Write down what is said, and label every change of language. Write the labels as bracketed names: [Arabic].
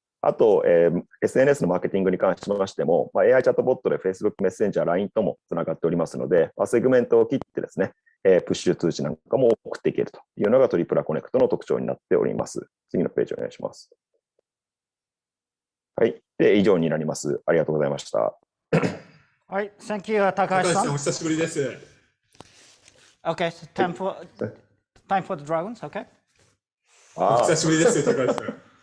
[Japanese] あと、SNS のマーケティングに関しましても、AI チャットボットで Facebook メッセンジャー、LINE ともつながっておりますので、セグメントを切ってですね、プッシュ通知なんかも送っていけるというのがトリプラコネクトの特徴になっております。次のページお願いします。はい。で、以上になります。ありがとうございました。はい、 [English] Thank you, [Japanese] 高橋さん。お久しぶりです。 [English] Okay, so time for the dragons, okay? [Japanese] お久しぶりです、高橋さん。